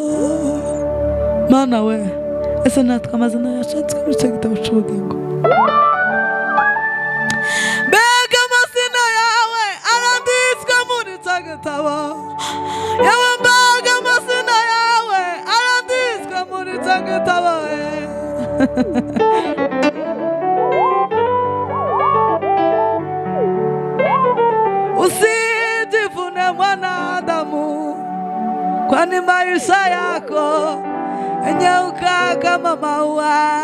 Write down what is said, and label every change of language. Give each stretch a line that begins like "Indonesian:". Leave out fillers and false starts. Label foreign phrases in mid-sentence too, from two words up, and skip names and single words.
Kinyarwanda: Mana we ese natwe amazina yashatswe muri cyo gitabo cy'ubugingo, mbega amazina yawe aranditswe muri cyo gitabo yawe, mbega amazina yawe aranditswe muri cyo gitabo
Swahili: usijivune mwanadamu, kwani maisha yako nyauka kama maua.